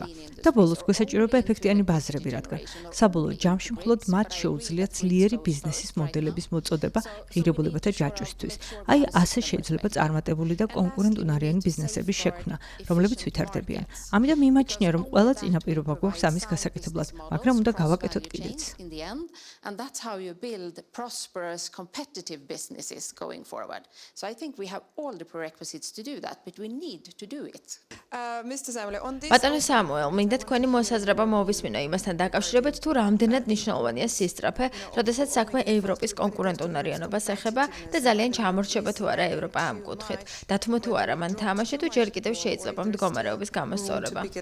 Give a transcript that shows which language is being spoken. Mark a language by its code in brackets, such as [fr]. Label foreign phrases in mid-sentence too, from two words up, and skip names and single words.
[ka] და ბოლოს გვესაჭიროება ეფექტიანი ბაზრები, რადგან საბოლოო ჯამში მხოლოდ მათ შეუძლიათ ძლიერი ბიზნესის მოდელების მოწოდება ღირებულებათა ჯაჭვისთვის. აი ასე შეიძლება წარმატებული და კონკურენტუნარიანი ბიზნესების შექმნა, რომლებიც ვითარდებიან. ამიტომ მიმაჩნია, რომ ყველა წინაპირობა გვაქვს ამის გასაკეთებლად, მაგრამ უნდა გავაკეთოთ კიდეც. [en] And that's how you build prosperous, competitive businesses going forward. So I think we have all the prerequisites to do that, but we need to do it. Mr. Samuel, on this... [ka] ბატონო სამუელ, მინდა თქვენი მოსაზრება მოვისმინო იმასთან დაკავშირებით, თუ რამდენად მნიშვნელოვანია სისწრაფე, როდესაც საქმე ევროპის კონკურენტუნარიანობას ეხება და ძალიან ჩამორჩება თუ არა ევროპა ამ კუთხით. დათმო თუ არა მან თამაში თუ ჯერ კიდევ შეიძლება მდგომარეობის გამოსწორება.